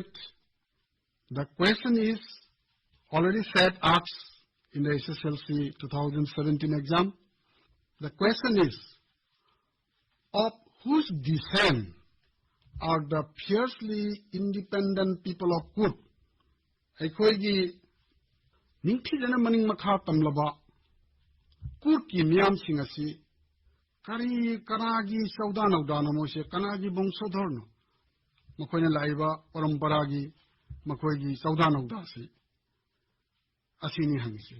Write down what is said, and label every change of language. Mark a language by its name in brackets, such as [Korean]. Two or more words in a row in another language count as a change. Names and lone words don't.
[English] The question is already said, asked in the SSLC 2017 exam. The question is, of whose descent are the fiercely independent people of Coorg? [Manipuri] Aikoigi ningthi jana maning makha tamlaba Coorg ki miyam singasi kari kanagi saudana udana mose kanagi bongsadharno makoina laiba paramparagi makoigi saudana udasi asini hangisi.